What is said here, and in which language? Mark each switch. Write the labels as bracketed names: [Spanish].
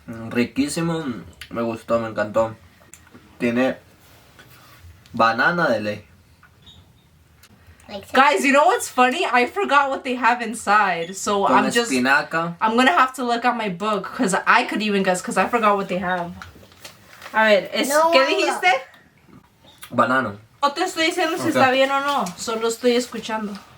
[Spanish] Riquísimo, me gustó, me encantó. Tiene banana de ley. [English] Guys, you know what's funny? I forgot what they have inside, so [Spanish] Con espinaca. [English] I'm gonna have to look at my book because I could even guess because I forgot what they have. [Spanish] A ver, ¿qué dijiste? Banano. No te estoy diciendo si está bien o no, solo estoy escuchando.